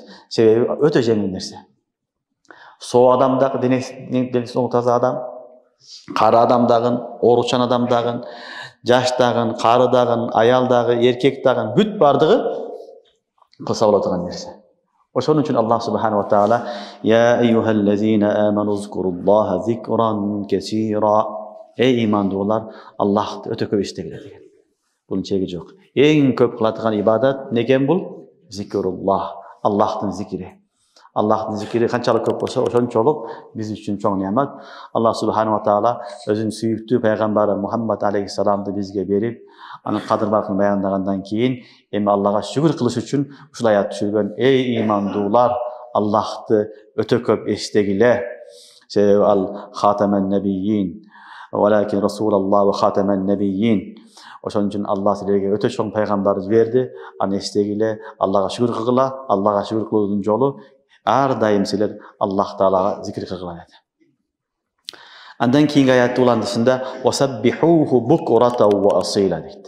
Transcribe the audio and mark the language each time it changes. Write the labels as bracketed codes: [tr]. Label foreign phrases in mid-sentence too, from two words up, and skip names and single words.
[ky] Себеби өтө жеңил нерсе. Соо адам дагы, денеси таза адам, кары адам дагы, ооручан адам дагы, жаш дагы, кары дагы, аял дагы, эркек дагы бүт бардыгы кылса боло турган нерсе. Ошон үчүн Аллах [ar] سبحانه وتعالى يا أيها الذين آمنوا اذكروا الله ذكرا كثيرا. [ky] Эй имандуулар, Аллахты өтө көп эстегиле деген. Бунун чеги жок. Эң көп кылатыган ибадат некен бул? Зикруллах. Аллахтын зикири. Аллахтын зикири канчалык көп болсо, ошончолук биз үчүн чоң неамат. Аллах [ar] سبحانه وتعالى [ky] өзүнүн сүйүктүү пайгамбары Мухаммад алейхиссаламды бизге берип, анын кадыр баркын баяндагандан кийин эми Аллага шүгүр кылыш үчүн ушул аят түшүргөн. Эй имандуулар, Аллахты өтө көп эстегиле. Себеби ал [ar] خاتم النبيين ولكن رسول الله وخاتم النبيين. [ky] Ошон үчүн Аллах силерге өтө чоң пайгамбар жиберди. Аны эстегиле, Аллага шүгүр кылгыла. Аллага шүгүр кылуунун жолу ар дайым силер Аллах таалага зикир кылгыла dedi. Андан кийинки аятты уландысында [ar] وسبحوه بكرة وأصيلا [ky] дейт.